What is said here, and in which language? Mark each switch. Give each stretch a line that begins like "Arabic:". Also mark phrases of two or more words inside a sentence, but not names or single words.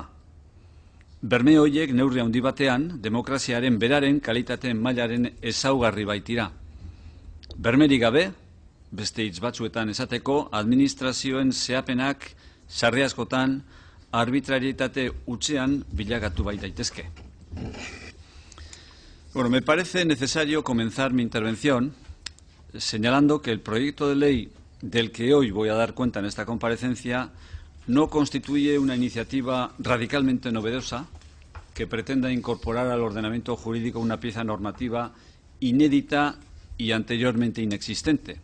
Basque: Berme horiek neurri handi batean demokraziaren beraren kalitateen mailaren ezaugarri baitira. Bermerik gabe, beste hitz batzuetan esateko, administrazioen zehapenak sarri askotan arbitrarietate hutsean bilakatu bai daitezke.
Spanish: Bueno, me parece necesario comenzar mi intervención señalando que el proyecto de ley del que hoy voy a dar cuenta en esta comparecencia no constituye una iniciativa radicalmente novedosa que pretenda incorporar al ordenamiento jurídico una pieza normativa inédita y anteriormente inexistente.